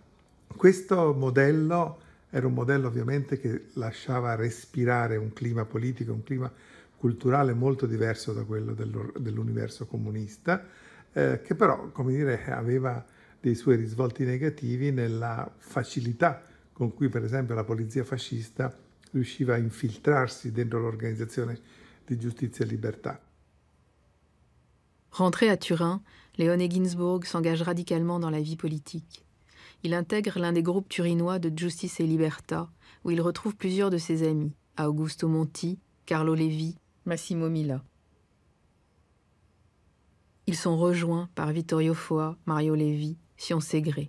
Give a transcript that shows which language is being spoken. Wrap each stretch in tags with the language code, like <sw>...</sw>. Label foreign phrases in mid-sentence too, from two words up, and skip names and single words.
<it>Questo modello era un modello ovviamente che lasciava respirare un clima politico, un clima culturale molto diverso da quello dell'universo comunista, che però, come dire, aveva dei suoi risvolti negativi nella facilità con cui, per esempio, la polizia fascista riusciva a infiltrarsi dentro l'organizzazione di giustizia e libertà.</it> <fr>Rentré à Turin, Leone Ginsburg s'engage radicalement dans la vie politique. Il intègre l'un des groupes turinois de Justice et Libertà, où il retrouve plusieurs de ses amis, Augusto Monti, Carlo Levi, Massimo Mila. Ils sont rejoints par Vittorio Foa, Mario Levi, Sion Segre.</fr>